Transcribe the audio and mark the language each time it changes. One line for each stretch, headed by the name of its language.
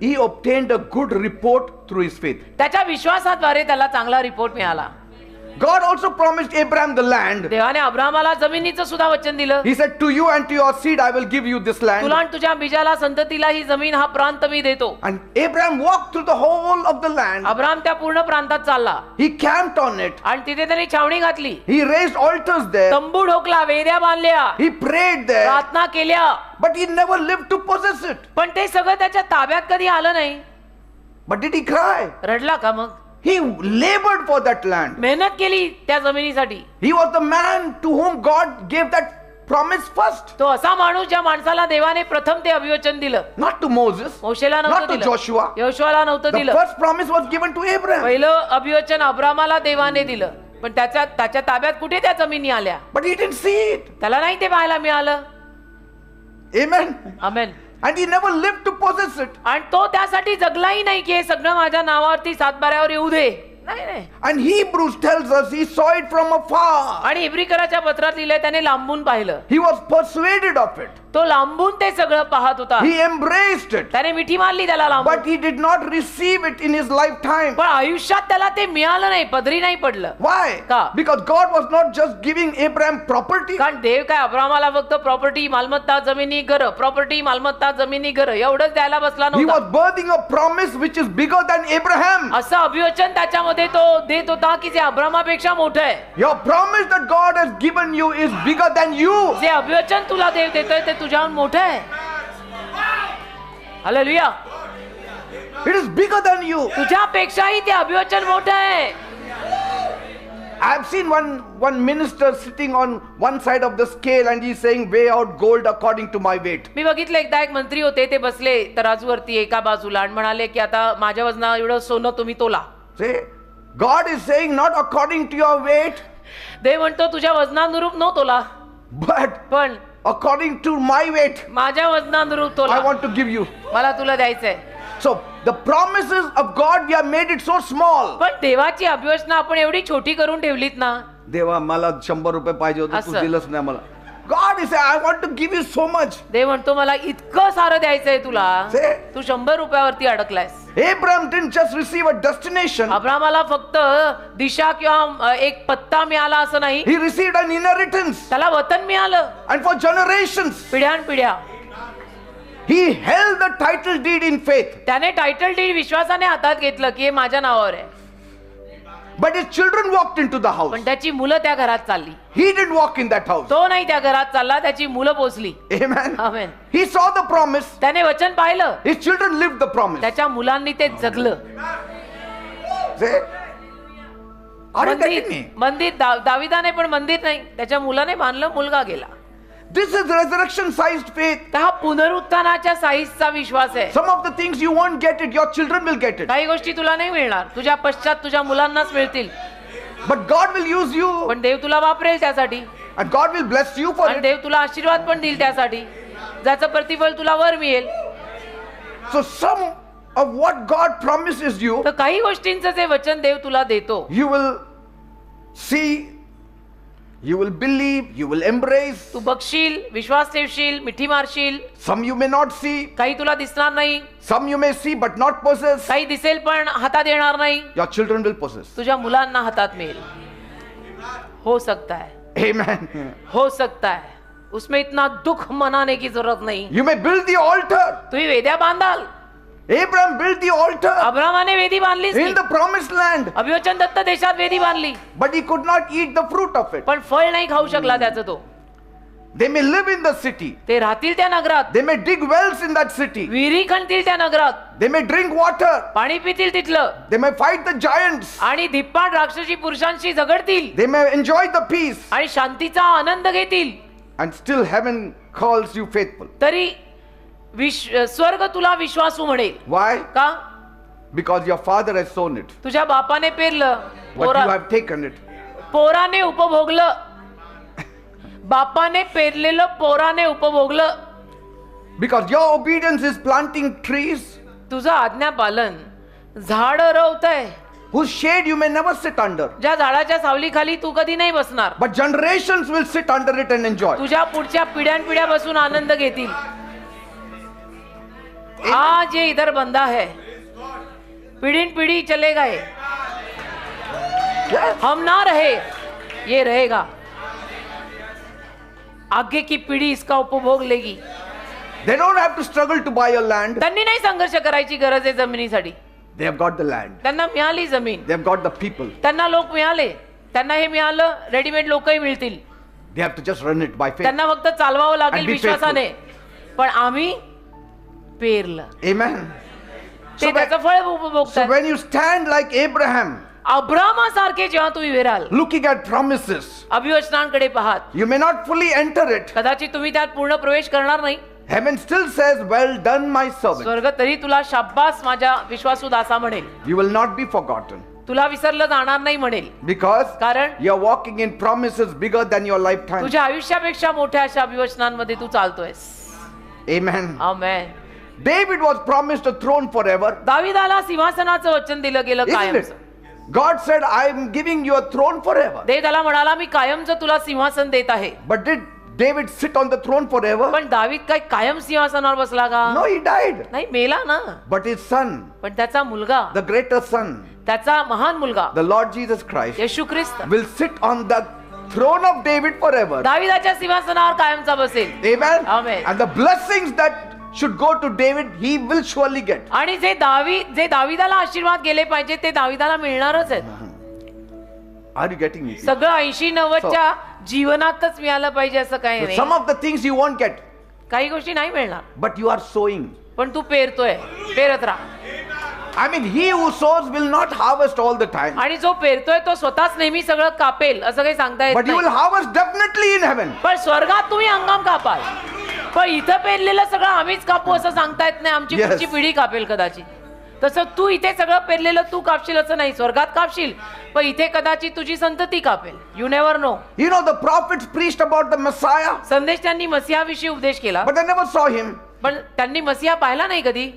English: he obtained a good report through his faith.
Marathi: त्याच्या विश्वासाद्वारे त्याला चांगला रिपोर्ट मिळाला.
English: God also promised Abraham the land.
Marathi: देवाने अब्राहमाला जमिनीचं सुद्धा वचन दिलं.
English: He said, to you and to your seed I will give you this land.
Marathi: तुला आणि तुझ्या बीजाला संततीला ही जमीन हा प्रांत मी देतो.
English: And Abraham walked through the whole of the land.
Marathi: Abraham त्या पूर्ण प्रांतात चालला
English: He camped on it.
Marathi: आणि तिथे त्यांनी छावणी घातली,
English: He raised altars there.
Marathi: तंबू ढोकला, वेद्या बांधल्या,
English: He prayed there.
Marathi: प्रार्थना केल्या.
English: But he never lived to possess it.
Marathi: पण ते सगळं त्याच्या ताब्यात कधी आलं नाही.
English: But did he cry?
Marathi: रडला का मग?
English: He labored for that land.
Marathi: मेहनत केली त्या जमिनीसाठी.
English: He was the man to whom God gave that promise first.
Marathi: तो असा माणूस ज्या माणसाला देवाने प्रथम ते अभिवचन दिलं.
English: Not to Moses.
Marathi: मोशेला
English: Not
Marathi: नव्हतं
English: to
Marathi: दिलं,
English: Joshua.
Marathi: योशुआला नव्हतं
English: The
Marathi: दिलं.
English: first promise was given to Abraham.
Marathi: पहिलं अभिवचन अब्रामाला देवाने दिलं, पण त्याच्या ताब्यात कुठे त्या जमिनी आल्या?
English: But he didn't see it.
Marathi: त्याला नाही ते पाहायला मिळालं.
English: Amen.
Marathi: Amen.
English: And he never lived to possess it.
Marathi: आणि तो त्यासाठी जगलाही नाही की हे सगळं माझ्या नावावरती सातबाऱ्यावर येऊ दे. नाही नाही.
English: And Hebrews tells us he saw it from afar.
Marathi: आणि इब्रिकराच्या पत्रात लिहिलंय त्याने लांबून पाहिलं.
English: He was persuaded of it.
Marathi: तो लांबून ते सगळं पाहत होता.
English: He embraced it.
Marathi: त्याने मिठी मारली त्याला लांबून.
English: But he did not receive it in his lifetime.
Marathi: पण आयुष्यात त्याला ते मिळालं नाही, पदरी नाही पडलं.
English: Why?
Marathi: का?
English: Because God was not just giving Abraham property.
Marathi: कारण देव काय अब्रामाला फक्त प्रॉपर्टी, मालमत्ता, जमिनी, घर, प्रॉपर्टी, मालमत्ता, जमिनी, घर एवढंच द्यायला बसला
English: He
Marathi: नव्हता.
English: was birthing a promise which is bigger than Abraham.
Marathi: असं अभिवचन त्याच्यामध्ये तो देत होता की जे अब्रामापेक्षा मोठं आहे.
English: Your promise that God has given you is bigger than you.
Marathi: जे अभिवचन तुला देव देतोय ते तुझ्याहून मोठं आहे. Hallelujah.
English: It is bigger than you.
Marathi: तुझ्यापेक्षाही ते अभिवचन मोठं आहे.
English: I have seen one minister sitting on one side of the scale and he's saying, weigh out gold according to my weight.
Marathi: मी बघितलं एकदा एक मंत्री होते, ते बसले तराजूवरती एका बाजूला आणि म्हणाले की आता माझ्या वजना एवढं सोनं तुम्ही तोला.
English: See, God is saying not according to your weight,
Marathi: देव म्हणतो तुझ्या वजनानुरूप न तोला,
English: but
Marathi: पण
English: according to my weight,
Marathi: माझ्या वजनानुरूप तोला.
English: I want to give you.
Marathi: मला तुला द्यायचंय.
English: So the promises of God, we have made it so small.
Marathi: पण देवाची अभिवचना आपण एवढी छोटी करून ठेवलीत ना. देवा मला 100 रुपये पाहिजे होते, तू असं. दिलंच नाही मला.
English: God is saying, I want to give you so much.
Marathi: देव म्हणतो मला इतकं सारं द्यायचंय तुला,
English: Say.
Marathi: तू 100 रुपयावरती अडकलायस.
English: Abraham didn't just receive a destination,
Marathi: अब्रामाला फक्त दिशा किंवा एक पत्ता मिळाला असं नाही,
English: he received an inheritance.
Marathi: त्याला वतन मिळालं.
English: And for generations,
Marathi: पिढ्यानपिढ्या
English: he held the title deed in faith.
Marathi: त्याने टायटल डीड विश्वासाने हातात घेतलं की हे माझ्या नावावर आहे.
English: But his children walked into the house.
Marathi: पण त्याची मुलं त्या घरात चालली.
English: He didn't walk in that house.
Marathi: तो नाही त्या घरात चालला, त्याची मुलं पोचली.
English: Amen.
Marathi: Amen.
English: He saw the promise.
Marathi: त्याने वचन पाहिलं,
English: His children lived the promise.
Marathi: त्याच्या मुलांनी ते जगलं.
English: Say, are you getting me?
Marathi: मंदिर दाविदाने पण मंदिर नाही, त्याच्या मुलाने बांधलं, मुलगा गेला.
English: This is resurrection-sized faith.
Marathi: तर हा पुनरुत्थानाच्या साईजचा विश्वास आहे.
English: Some of the things you won't get it, your children will get it.
Marathi: काही गोष्टी तुला नाही मिळणार, तुझ्या पश्चात तुझ्या मुलांनाच मिळतील.
English: But God will use you,
Marathi: पण देव तुला वापरेल त्यासाठी,
English: and God will bless you for
Marathi: आणि
English: it.
Marathi: देव तुला आशीर्वाद पण देईल त्यासाठी, ज्याचं प्रतिफळ तुला वर मिळेल.
English: So some of what God promises you,
Marathi: तर काही गोष्टींचं जे वचन देव तुला देतो,
English: you will see, you will believe, you will embrace.
Marathi: तू बघशील, विश्वास ठेवशील, मिठी मारशील.
English: Some you may not see,
Marathi: काही तुला दिसणार नाही,
English: some you may see but not possess.
Marathi: काही दिसेल पण हातात येणार नाही.
English: Your children will possess.
Marathi: तुझ्या मुलांना हातात मिळेल.
Hindi: हो सकता है,
English: Amen.
Hindi: हो सकता है. उसमें इतना दुख मनाने की जरूरत नहीं.
English: You may build the altar.
Marathi: तुम्ही वेद्या बांधाल.
English: Abraham built the altar
Marathi: अब्रामाने वेदी बांधलीच
English: in
Marathi: नाही.
English: the promised land,
Marathi: अभिवचन दत्त देशात वेदी बांधली,
English: but he could not eat the fruit of it.
Marathi: पण फळ नाही खाऊ शकला त्याचं तो.
English: They may live in the city.
Marathi: ते राहतील त्या नगरात,
English: They may dig wells in that city.
Marathi: विहिरी खणतील त्या नगरात,
English: They may drink water.
Marathi: पाणी पितील तिथलं,
English: They may fight the giants.
Marathi: आणि धिप्पाड राक्षसी पुरुषांशी झगडतील,
English: They may enjoy the peace.
Marathi: आणि शांतीचा आनंद घेतील.
English: And still heaven calls you faithful.
Marathi: तरी स्वर्ग तुला विश्वासू म्हणेल.
English: Why?
Marathi: का?
English: Because your father has sown it,
Marathi: तुझ्या बापाने पेरलं,
English: but you have taken it.
Marathi: पोराने उपभोगलं. बापाने पेरलेलं पोराने उपभोगलं.
English: Because your obedience is planting trees
Marathi: तुझं आज्ञापालन झाड रवतंय,
English: whose shade you may never sit under,
Marathi: ज्या झाडाच्या सावलीखाली तू कधी नाही बसणार,
English: but generations will sit under it and enjoy.
Marathi: तुझ्या पुढच्या पिढ्यानपिढ्या बसून आनंद घेतील.
Hindi: आज ये इधर बंदा है, पीढ़ी पीढ़ी चले गए, हम ना रहे, ये रहेगा. आगे की पिढी इसका उपभोग लेगी.
English: They don't have to struggle to buy a land.
Marathi: त्यांनी नाही संघर्ष करायची गरज आहे जमिनीसाठी.
English: They have got the land.
Marathi: त्यांना मिळाली जमीन,
English: They have got the people.
Marathi: त्यांना लोक मिळाले, त्यांना हे मिळालं, रेडीमेड लोकही मिळतील.
English: They have to just run it by faith.
Marathi: त्यांना फक्त चालवावं लागेल
English: And be
Marathi: विश्वासाने. पण आम्ही पेरलं,
English: Amen.
Marathi: ते
English: So
Marathi: त्याचं फळ उपभोगतात.
English: when you stand like Abraham,
Marathi: अब्रामासारखे जेव्हा तुम्ही उभे राहाल,
English: looking at promises,
Marathi: अभिवचनांकडे पाहात,
English: you may not fully enter it.
Marathi: कदाचित तुम्ही त्यात पूर्ण प्रवेश करणार नाही.
English: Heaven still says, well done, my servant.
Marathi: स्वर्ग तरी तुला शाब्बास माझ्या विश्वासू दासा म्हणेल.
English: You will not be forgotten.
Marathi: तुला विसरलं जाणार नाही म्हणेल.
English: Because
Marathi: कारण
English: you are walking in promises bigger than your lifetime.
Marathi: तुझ्या आयुष्यापेक्षा मोठ्या अशा अभिवचनांमध्ये तू चालतोयस.
English: Amen.
Marathi: Amen.
English: David was promised a throne forever.
Marathi: दाविदाला सिंहासनाचं वचन दिलं गेलं
English: Isn't
Marathi: कायमचं.
English: it? God said, I am giving you a throne forever.
Marathi: देव त्याला म्हणाला मी कायमचं तुला सिंहासन देत आहे.
English: But did David sit on the throne forever?
Marathi: पण दावीद काय कायम सिंहासनावर बसला का?
English: No, he died.
Marathi: नाही, मेला ना.
English: But his son,
Marathi: पण त्याचा मुलगा,
English: the greater son,
Marathi: त्याचा महान मुलगा
English: the Lord Jesus Christ,
Marathi: Yeshu Christ
English: will sit on the throne of David forever.
Marathi: दाविदाच्या सिंहासनावर कायमचा बसेल.
English: Amen. Amen. And the blessings that should go to David, he will surely get.
Marathi: आणि जे दाविदाला आशीर्वाद गेले पाहिजे ते दाविदाला मिळणारच आहेत.
English: Are you getting me?
Marathi: सगळं 80-90च्या जीवनातच मिळालं पाहिजे असं काही
English: So
Marathi: नाही.
English: some of the things you won't get,
Marathi: काही गोष्टी नाही मिळणार,
English: but you are sowing.
Marathi: पण तू पेरतोय, पेरत राहा.
English: I mean, he who sows will not harvest all the time,
Marathi: आणि जो पेरतोय तो स्वतःच नेहमी सगळं कापेल असं काही सांगता येत
English: but you will
Marathi: नाही.
English: harvest definitely in heaven.
Marathi: पण स्वर्गात तुम्ही हंगाम कापाल. पण इथं पेरलेलं सगळं आम्हीच कापू असं सांगता येत नाही. आमची पुढची पिढी कापेल कदाचित. तसं तू इथे सगळं पेरलेलं तू कापशील असं नाही, स्वर्गात कापशील, पण इथे कदाचित तुझी संतती कापेल.
English: You never know. You know, the prophets preached about the Messiah,
Marathi: संदेश त्यांनी मसीहाविषयी उपदेश केला,
English: but they never saw him.
Marathi: पण त्यांनी मसीहा पाहिला नाही कधी.